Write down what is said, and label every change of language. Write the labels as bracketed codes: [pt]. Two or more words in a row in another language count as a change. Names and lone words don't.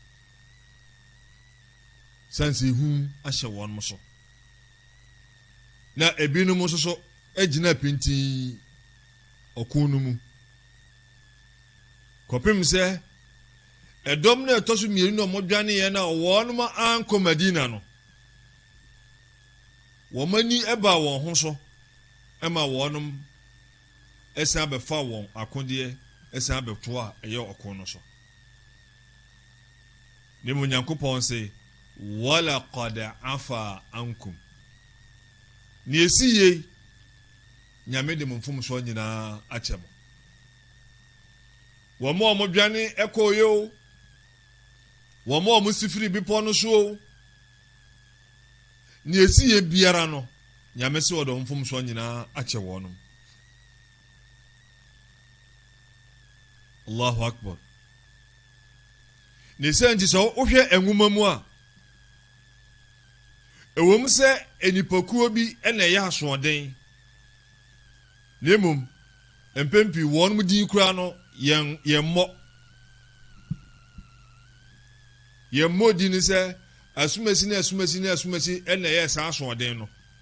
[ak] sanse hu ahyɛ wɔn so na ebinom so agyina pinti ɔko no mu kɔpem sɛ ɛdɔm na ɛtɔ so mmienu na ɔmo dwane yɛ na wɔn ankɔ Madina no wɔn ani ɛba wɔn ho so ɛma wɔn ɛsan abɛfa wɔn akodeɛ ɛsan abɛto a ɛyɛ ɔko no so ne mu Nyankopɔn sɛ [ar] ولقد عفا عنكم [ak] ne esiye nyame de mfom so nyinaa akyɛ mo wɔn a wɔn dwane ɛkɔɔyɛ o wɔn a wɔn sifiri bepɔ no so ne esiye biara no nyame se wɔde mfom so nyinaa akyɛ wɔnom. [ar] الله أكبر. [ak] Ne sɛ nti sɛ wohwɛ nwoma mu a ɛwom sɛ enipakuo bi ɛna ɛyɛ asoɔden na mmom mpempi wɔn mu din kura no yɛmmɔ di ne sɛ asumasi ɛna ɛyɛ saa asoɔden no